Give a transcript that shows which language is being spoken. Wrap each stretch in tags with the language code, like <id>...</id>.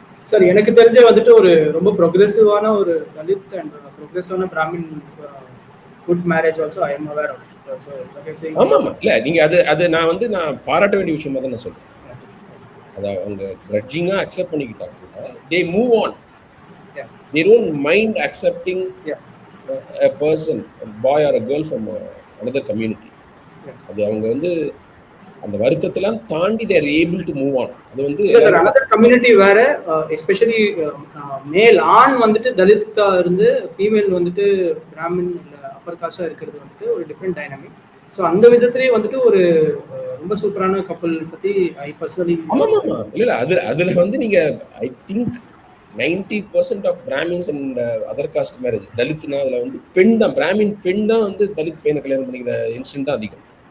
<ta>Sir எனக்கு தெரிஞ்ச வந்துட்டு ஒரு ரொம்ப ப்ரோக்ரெசிவான ஒரு Dalit and ப்ரோக்ரெசிவான Brahmin good marriage also I am aware of. ஆமாம் இல்லை நீங்கள் அது நான் பாராட்ட வேண்டிய விஷயமா தான் நான் சொல்கிறேன். அதை அவங்க கிரட்ஜிங்காக அக்செப்ட் பண்ணிக்கிட்டா கூட they move on.</ta> <en>They don't mind accepting a person, a boy or a girl from another community.</en> <ta>அது அவங்க அந்த வருத்தத்தெல்லாம் தாண்டி</ta> <en>they are able to move on.</en> <ta>அது</ta> <en>another community</en> <ta>வேற, எஸ்பெஷலி மேல் ஆண் தலித்தா இருந்து ஃபீமேல் பிராமின் இல்ல அப்பர் காஸ்டா இருக்கிறது ஒரு டிஃபரெண்ட் டைனமிக். ஸோ அந்த விதத்திலேயே ஒரு ரொம்ப சூப்பரான கப்பல் பத்தி ஐ பர்சனலி இல்ல அதுல நீங்க I think 90% of Brahmins and other cost marriage தலித்னா அதுல பெண் தான், பிராமின் பெண் தான் தலித் பையனை கல்யாணம் பண்ணிக்கிற இன்சிடென்ட் தான் அதிகம்.</ta>